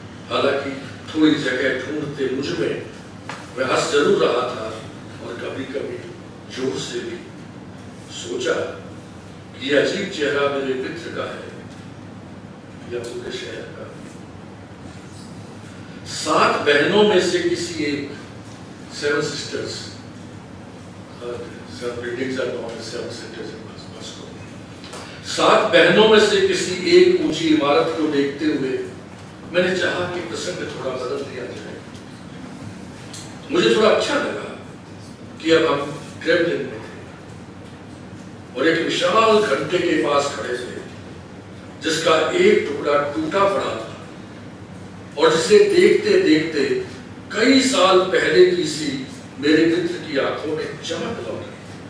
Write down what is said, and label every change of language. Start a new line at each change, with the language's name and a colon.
Hindi: हालांकि थोड़ी जगह ढूंढते मुझ में वह हंस जरूर रहा था और कभी कभी जोर से भी। सोचा ये अजीब चेहरा मेरे मित्र का है या पूरे शहर का। 7 बहनों में से किसी एक
English: seven sisters. Seven buildings are known as seven sisters in Moscow.
Hindi: सात बहनों में से किसी एक ऊंची इमारत को देखते हुए मैंने चाहा कि प्रसंग थोड़ा बदल दिया जाए। मुझे थोड़ा अच्छा लगा कि अब हम क्रेमलिन में थे और एक विशाल घंटे के पास खड़े थे जिसका एक टुकड़ा टूटा पड़ा था और जिसे देखते देखते कई साल पहले की सी मेरे मित्र की आंखों में चमक लौट गई।